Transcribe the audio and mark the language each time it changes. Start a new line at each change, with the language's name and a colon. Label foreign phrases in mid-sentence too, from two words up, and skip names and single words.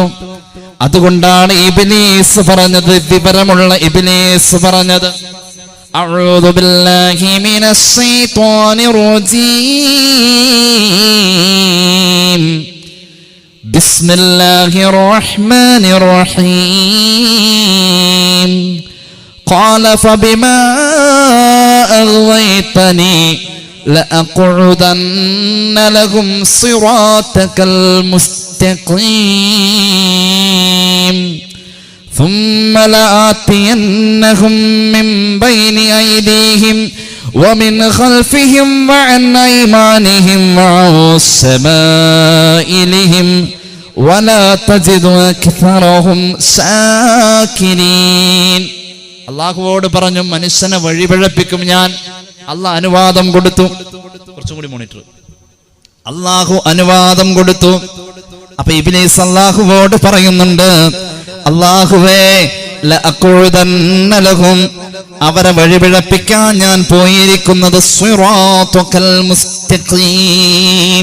Malayalam: അതുകൊണ്ടാണ് ഇബ്ലീസ് പറഞ്ഞത്, വിവരമുള്ള ഇബ്ലീസ് പറഞ്ഞത്,
Arabic: أعوذ بالله من الشيطان الرجيم بسم الله الرحمن الرحيم قال فبما أغويتني لأقعدن لهم صراطك المستقيم ثم لآتينهم من بين أيديهم ومن خلفهم وعن أيمانهم وعن شمائلهم ولا تجد أكثرهم شاكرين.
Malayalam: അള്ളാഹുവോട് പറഞ്ഞു, മനുഷ്യനെ വഴിപിഴപ്പിക്കും ഞാൻ. അള്ളാഹ് അനുവാദം കൊടുത്തു. കുറച്ചും കൂടി മോണിറ്റർ. അള്ളാഹു അനുവാദം കൊടുത്തു. അപ്പൊ ഇബ്ലീസ് അള്ളാഹുവോട് പറയുന്നുണ്ട്, അള്ളാഹുവേ
Arabic: لأقعدن لهم,
Malayalam: അവരെ വഴിപിഴപ്പിക്കാൻ ഞാൻ പോയിരിക്കുന്നത്
Arabic: صراطك المستقيم.